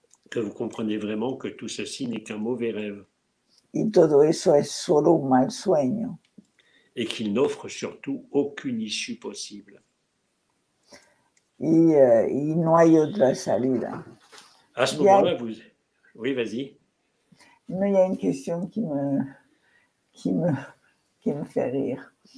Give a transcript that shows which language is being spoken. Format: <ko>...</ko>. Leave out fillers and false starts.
<fr>que vous comprenez vraiment que tout ceci n'est qu'un mauvais rêve.</fr> <es>Y todo eso es solo un mal sueño.</es> <fr>Et qu'il n'offre surtout aucune issue possible.</fr> <es>Y no hay otra salida.</es> <fr>À ce moment-là, vous... Oui, vas-y. No, il y a une question qui me fait rire.</fr>